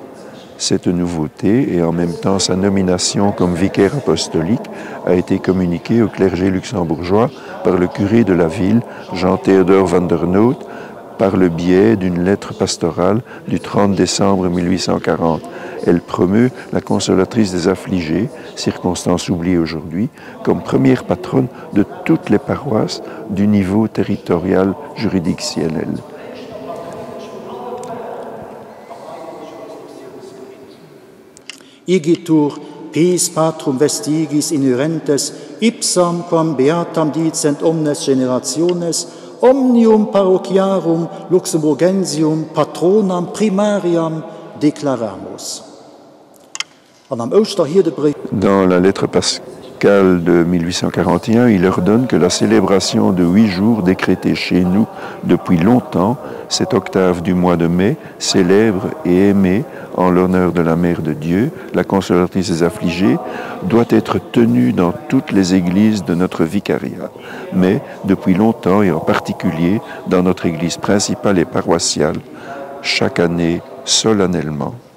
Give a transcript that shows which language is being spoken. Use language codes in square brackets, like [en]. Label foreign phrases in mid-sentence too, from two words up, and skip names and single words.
[fr] Cette nouveauté et en même temps sa nomination comme vicaire apostolique a été communiquée au clergé luxembourgeois par le curé de la ville, Jean-Théodore van der Noot, par le biais d'une lettre pastorale du 30 décembre 1840. Elle promeut la consolatrice des affligés, circonstance oubliée aujourd'hui, comme première patronne de toutes les paroisses du niveau territorial juridictionnel. [la] Igitur pis patrum vestigis inherentes ipsam quam beatam dicent omnes generationes omnium parochiarum luxemburgensium patronam primariam declaramus. [fr] Dans la lettre pascale de 1841, il ordonne que la célébration de 8 jours décrétée chez nous depuis longtemps, cette octave du mois de mai, célèbre et aimée en l'honneur de la Mère de Dieu, la consolatrice des affligés, doit être tenue dans toutes les églises de notre vicariat, mais depuis longtemps et en particulier dans notre église principale et paroissiale, chaque année solennellement.